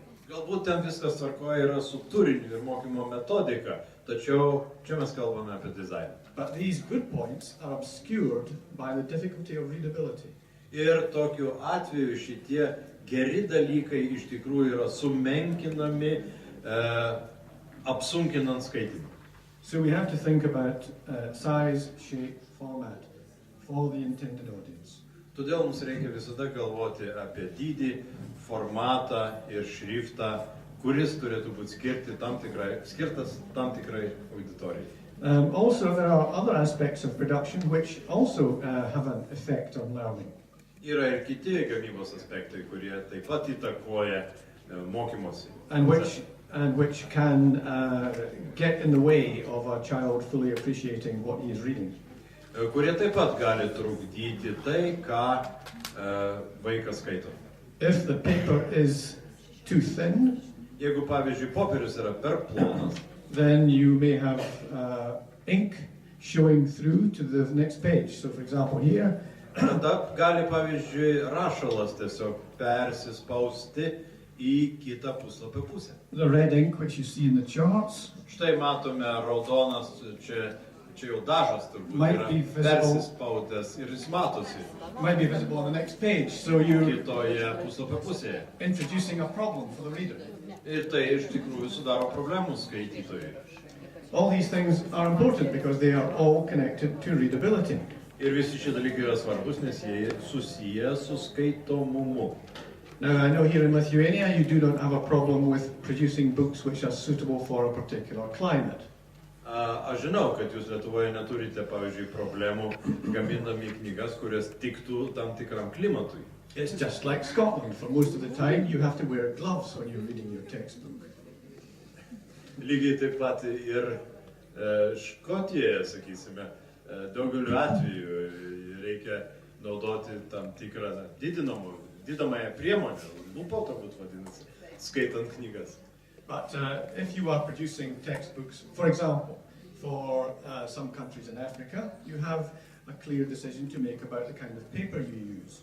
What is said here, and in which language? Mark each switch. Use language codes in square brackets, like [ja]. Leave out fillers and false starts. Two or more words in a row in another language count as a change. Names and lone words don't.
[lt] Galbūt ten viskas tvarkoje yra su turiniu ir mokymo metodika, tačiau čia mes kalbame apie dizainą. [en] But these good points are obscured by the difficulty of readability. [lt] Ir tokiu atveju šitie geri dalykai iš tikrųjų yra sumenkinami, apsunkinant skaitimą. [en] So we have to think about size, shape, format for the intended audience. [lt] Todėl mums reikia visada galvoti apie dydį, formatą ir šriftą, kuris turėtų būti skirtas tam tikrai auditorijai. [en] Also, there are other aspects of production which also have an effect on learning. [lt] Yra ir kiti gamybos aspektai, kurie taip pat įtakoja mokymosi. [en] And which and which can get in the way of a child fully appreciating what he is reading. [lt] Kurie taip pat gali trukdyti tai, ką vaikas skaito. [en] If the paper is too thin, [lt] Jeigu, pavyzdžiui, popierius yra per plonas, [en] then you may have ink showing through to the next page. So, for example, here, [lt] tada gali, pavyzdžiui, rašalas tiesiog persispausti į kitą puslapio pusę. [en] the red ink which you see in the charts [lt] Štai matome raudonas, čia jau dažas turbūt [en] Might [lt] yra [en] be visible. [lt] persispaudęs ir jis matosi [en] might be visible on the next page. So you're [lt] kitoje puslapio pusėje. [en] introducing a problem for the reader. [lt] Ir tai iš tikrųjų sudaro problemų skaitytojui. [en] All these things are important because they are all connected to readability. [lt] Ir visi šie dalykai yra svarbus, nes jie susiję su skaitomumu. [en] Now, I know here in Lithuania you do not have a problem with producing books which are suitable for a particular climate. [lt] Aš žinau, kad jūs Lietuvoje neturite, pavyzdžiui, problemų gamindami knygas, kurias tiktų tam tikram klimatui. [en] It's just like Scotland. For most of the time, you have to wear gloves when you're reading your textbook. [lt] Lygiai taip pat ir Škotijoje, sakysime, daugeliu atveju reikia naudoti tam tikrą didinamąją priemonę, lūpą turbūt vadinasi, skaitant knygas. [en] But if you are producing textbooks, for example, for some countries in Africa, you have a clear decision to make about the kind of paper you use.